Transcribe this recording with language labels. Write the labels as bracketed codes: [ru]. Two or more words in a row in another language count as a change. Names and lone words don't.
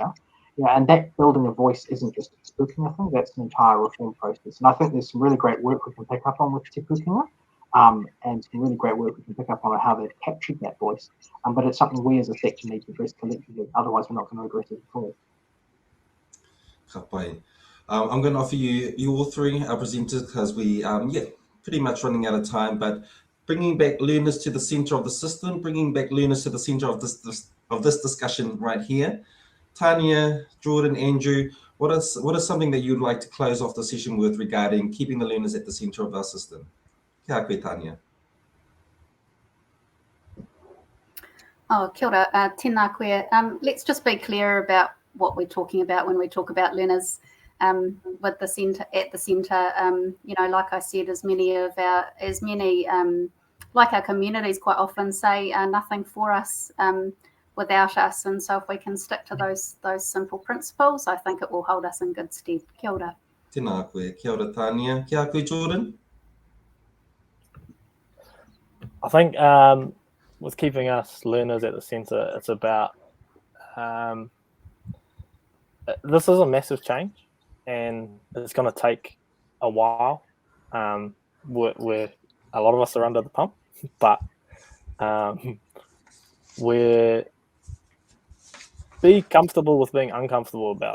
[en] Yeah, and that building a voice isn't just Te Pukenga thing, that's an entire reform process. And I think there's some really great work we can pick up on with Te Pukenga, and some really great work we can pick up on how they've captured that voice. But it's something we as a sector need to address collectively, otherwise we're not going to address it at all. [mi] Ka pai. [en] I'm going to offer you all three, our presenters, because we, pretty much running out of time, but bringing back learners to the centre of the system, bringing back learners to the centre of this discussion right here. Tanya, Jordan, Andrew, what is something that you'd like to close off the session with regarding keeping the learners at the centre of our system? [mi] Kia koe, Tanya. Oh, kia ora, tēnā koe. [en] Let's just be clear about what we're talking about when we talk about learners with the centre, at the centre. You know, like I said, like our communities quite often say, nothing for us without us. And so if we can stick to those simple principles, I think it will hold us in good stead. [mi] Kia ora. Tēnā koe. Kia ora, Tanya. Kia koe, Jordan. [en] I think with keeping us learners at the centre, it's about this is a massive change, and it's going to take a while. Where a lot of us are under the pump, but we're be comfortable with being uncomfortable about it.